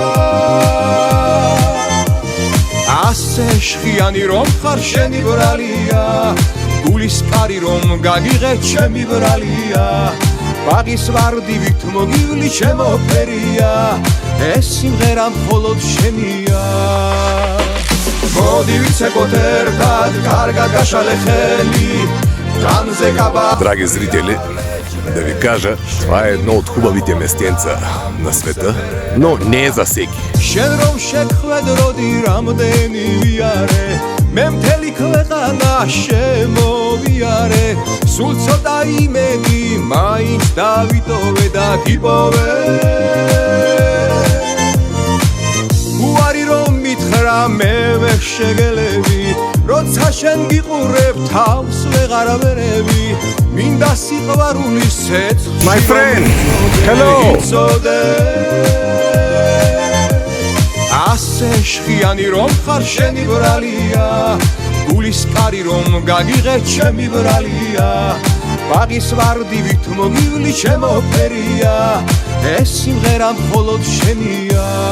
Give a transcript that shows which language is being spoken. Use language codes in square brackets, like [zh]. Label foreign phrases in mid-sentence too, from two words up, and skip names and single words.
[ka] ასე შხიანი რომ ხარ შენი ბრალია გულის კარი რომ გაგიღე ჩემი ბრალია ბაღის ვარდივით მოგივლი ჩემო ფერია ეს სიმღერა მხოლოდ შენია მოდი ვიცეკოთ ერთად კარგად გაშალე ხელი განზე გაბა [bg] Дорогие зрители, да ви кажа, това е едно от хубавите местенца на света, но не е за всеки. [ka] შენ რომ შეხვედროდი რამდენი ვიარე მე მთელი ქვეყანა შემოვიარე სულ ცოტა იმედი მაინც დავიტოვე და გიპოვე უარი რომ მითხრა მე ვერ შეგელები როცა შენ გიყურებ თავს ვეღარ ვერევი მინდა სიყვარულის ცეცხლში [en] My friend, hello. [ka] ასე შხიანი რომ ხარ შენი ბრალია გულის კარი რომ გაგიღე ჩემი ბრალია ბაღის ვარდივით მოგივლი ჩემო ფერია ეს სიმღერა მხოლოდ შენია